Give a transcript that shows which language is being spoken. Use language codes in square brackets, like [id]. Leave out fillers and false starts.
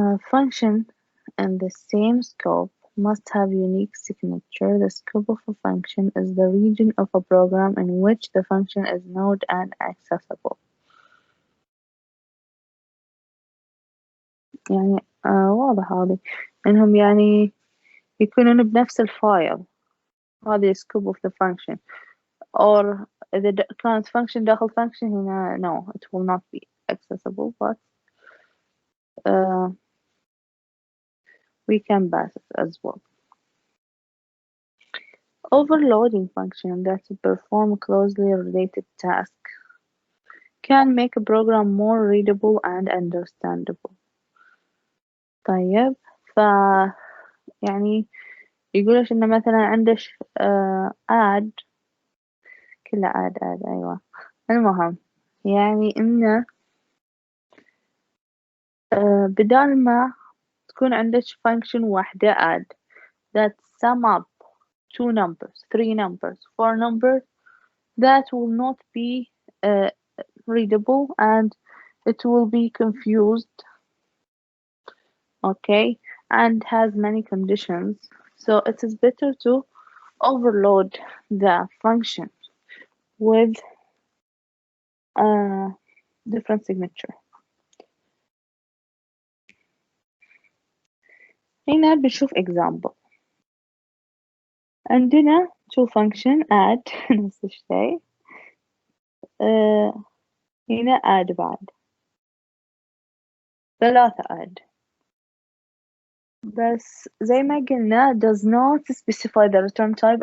[en] Function in the same scope must have unique signature. The scope of a function is the region of a program in which the function is known and accessible. [ar] يعني واضح هذه إنهم يعني يكونون بنفس الفايل. [en] هذه scope of the function. or [ar] إذا كانت function داخل function هنا [en] no, it will not be accessible, but we can pass it as well. Overloading function that perform closely related tasks can make a program more readable and understandable. [ar] طيب يعني يقولش إنه مثلا عندك add كلها add أيوة. المهم يعني إنه بدال ما تكون عندك function واحدة [en] add that sum up 2 numbers, 3 numbers, 4 numbers, that will not be readable and it will be confused, okay, and has many conditions. So it is better to overload the function with a different signature. [ar] هنا بنشوف example. عندنا to function add نفس الشيء. هنا add بعد 3 add. بس زي ما قلنا [en] does not specify the return type.